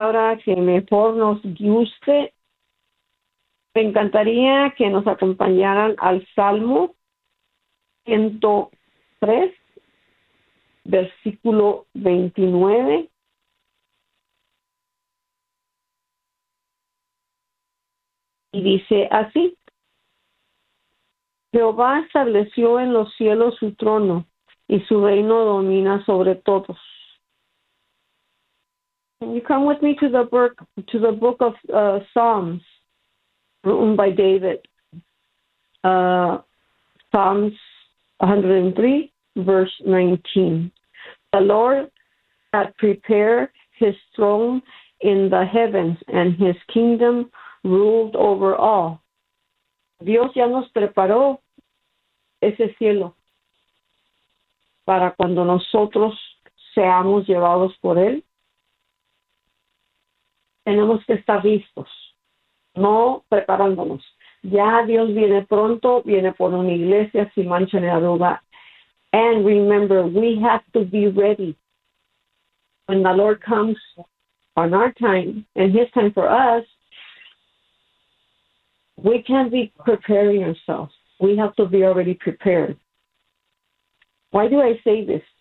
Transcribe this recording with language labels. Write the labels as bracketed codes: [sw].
[es] Ahora que mejor nos guste, me encantaría que nos acompañaran al Salmo 103, versículo 29. Y dice así: Jehová estableció en los cielos su trono y su reino domina sobre todos. [en] Can you come with me to the book of Psalms, written by David? Psalms 103, verse 19. The Lord had prepared his throne in the heavens, and his kingdom ruled over all. [es] Dios ya nos preparó ese cielo para cuando nosotros seamos llevados por él. Tenemos que estar listos, no preparándonos. Ya Dios viene pronto, viene por una iglesia sin mancha ni arruga. [en] And remember, we have to be ready. When the Lord comes on our time and his time for us, we can't be preparing ourselves. We have to be already prepared. Why do I say this?